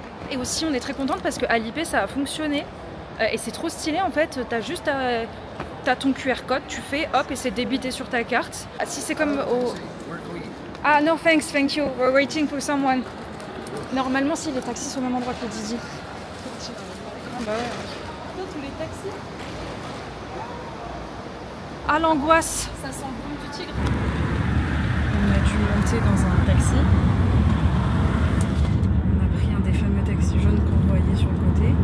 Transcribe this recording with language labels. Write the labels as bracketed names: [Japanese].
[French] Et aussi on est très contente parce que Alipay ça a fonctionné. Et c'est trop stylé en fait, t'as ton QR code, tu fais hop et c'est débité sur ta carte. Si c'est comme au... Ah non [English] thanks, thank you, we're waiting for someone. [French] Normalement si les taxis sont au même endroit que Didi. Bah ouais. Tous les taxis. Ah l'angoisse. Ça sent le bon du tigre. On a dû monter dans un taxi. On a pris un des fameux taxis jaunes qu'on voyait sur le côté.